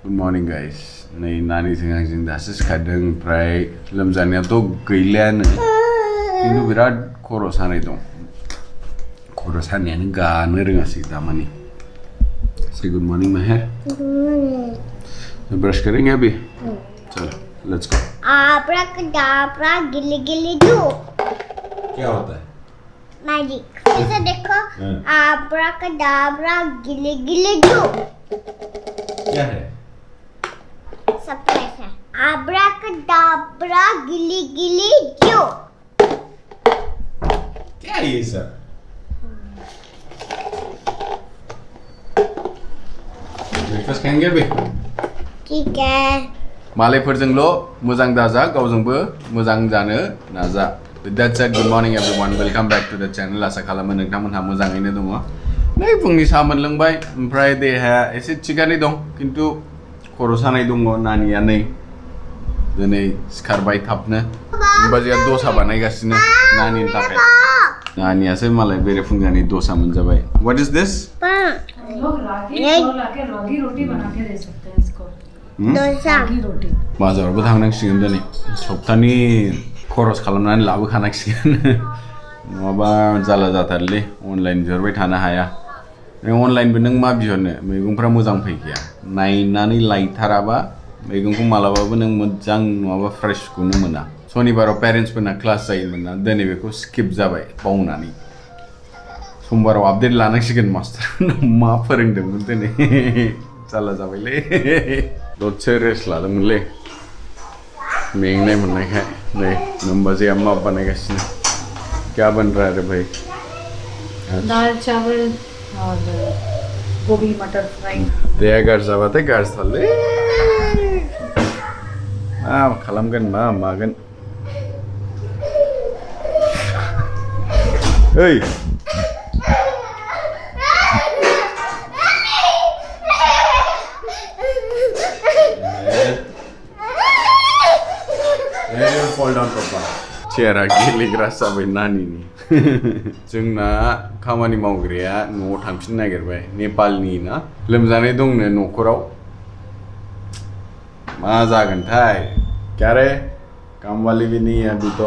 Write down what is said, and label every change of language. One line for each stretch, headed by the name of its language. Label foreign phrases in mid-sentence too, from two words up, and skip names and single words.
English: morning guys.
Bodo: Nay nani जों आंजों दासो सिखारदों ओमफ्राय लोमजानायाथ' गैलायानो खिन्थु बिराद खर' सानाय दं खर' सानायानो गानो रोङासै दामानि
English: Say good morning Meher. Good morning.
Hindi: तो ब्रश करेंगे अभी चलो
English: let's go
Hindi: Abracadabra गिली गिली दो क्या होता है मैजिक इसे देखो Abracadabra गिली गिली दो क्या है सरप्राइज है Abracadabra गिली गिली दो क्या है ये सब ब्रेकफास्ट खाएंगे अभी ठीक है
Bodo: मालायफोरजोंल' मोजां दाजा गावजोंबो मोजां जानो नाजा
English: With that said, good morning everyone. Welcome back to the channel.
Bodo: आसा खालामो नोंथांमोनहा मोजाङैनो दङ नै फुंनि साहा मोनलोंबाय ओमफ्राय देहाया एसे थिगानो दं खिन्थु खर' सानाय दङ नानिया नै दिनै सिखारबाय थाबनो बाजैया दसा बानायगासिनो नानिनि थाखाय नानियासो मालाय बेरेफुंजानि दसा मोनजाबाय
English: What is this?
Hindi: लोग रागी रोटी बना के दे सकते हैं इसको डोसा रागी रोटी
Bodo: बाजारावबो थांनांसिगोन दिनै सप्तानि खरस खालामनानै लाबोखानांसिगोन नङाबा जाला जाथारलै अनलाइन बिहरबाय थानो हाया अनलाइनबो नों मा बिहरनो मैगंफ्रा मोजां फैखाया नायनानै लायथाराबा मैगंखौ मालाबाबो नों मोजां नङाबा फ्रेशखौनो मोना सनिबाराव पेरेन्ट्सफोरना क्लास जायोमोन ना दिनै बेखौ स्किप जाबाय बावनानै समबाराव आपडेट लानांसिगोन मास्टार मा फोरोंदोंमोन दिनै जाला जाबायलै दसे रेस्ट लादोंमोनलै मेंनाय मोननायखाय नै नोमबाजैया मा बानायगासिनो
Hindi: क्या बन रहा है रे भाई दाल चावल और गोभी मटर फ्राई
Bodo: देहा गाज्रि जाबाथाय गाज्रिथारलै मा खालामगोन मा मागोन ओइ
English: fall down papa
Bodo: चेयारा गेलेग्रा जाबाय नानिनि जोंना खामानि मावग्राया न'आव थांफिननो नागिरबाय नेपालनि ना लोमजानाय दंनो न'खराव मा जागोनथाय
Hindi: क्या रे काम वाली भी नहीं है अभी तो